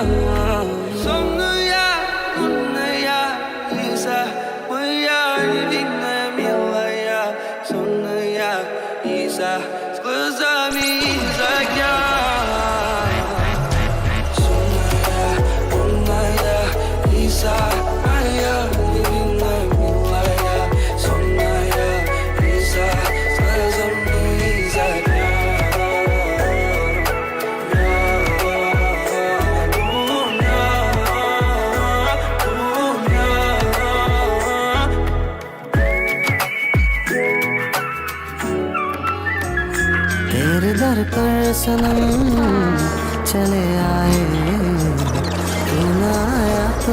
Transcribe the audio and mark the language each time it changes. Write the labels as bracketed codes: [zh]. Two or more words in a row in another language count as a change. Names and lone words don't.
[ru] Сонная, лунная, Лиза, моя невинная, милая, сонная Лиза с глазами из огня. Сонная, лунная, Лиза, моя невинная, милая, сонная Лиза с глазами из огня. [hi] तेरे दर पर सनम चले आए तू ना आया तो